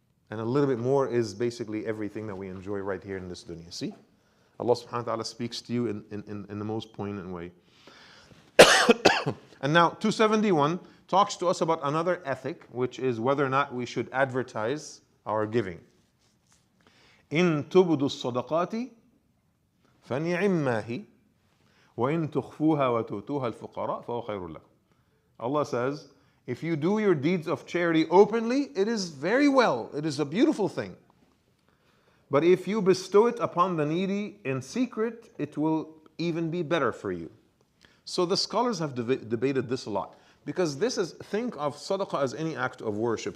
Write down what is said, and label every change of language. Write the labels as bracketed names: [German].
[English] And a little bit more is basically everything that we enjoy right here in this dunya. See? Allah subhanahu wa ta'ala speaks to you in the most poignant way. And now 271 talks to us about another ethic, which is whether or not we should advertise our giving. [Arabic] إن تبدوا الصدقات فنعما هي وإن تخفوها وتؤتوها الفقراء فهو خير لكم. [English] Allah says, if you do your deeds of charity openly, it is very well. It is a beautiful thing. But if you bestow it upon the needy in secret, it will even be better for you. So the scholars have debated this a lot. Because this is, think of sadaqah as any act of worship.